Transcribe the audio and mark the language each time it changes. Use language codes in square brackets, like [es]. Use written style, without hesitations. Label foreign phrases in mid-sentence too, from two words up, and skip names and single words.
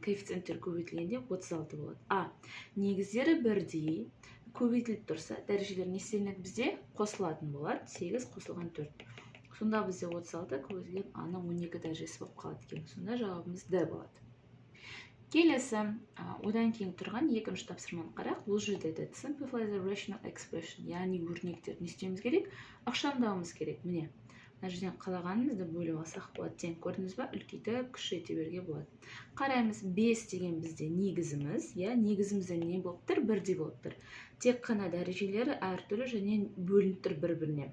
[kk] Коэффициенттер көбейтілгенде 36 болады. Негіздері бірдей көбейтіліп тұрса, дәрежелер не істелінеді бізде? Қосылатын болады, 8 қосылған 4. Сонда бізде 36 көбейтілген А-ның 12 дәрежесі болып қалады екен. Сонда жауабымыз Д болады. Келесі, одан кейін тұрған екінші тапсырманы қарақ. Бұл жерде айтады [en] Simplify the rational expression, [kk] яғни өрнектер не істеуіміз керек? Ықшамдауымыз керек. Міне, мына жерден қалағанымызды бөліп алсақ болады. Тең көрдіңіз ба? Үлкейтіп, кішірейтіп беруге болады. Қараймыз, 5 деген бізде негізіміз, негізімізде не болып тұр? Бірдей болып тұр. Тек қана дәрежелері әртүрлі және бөлініп тұр бір-біріне.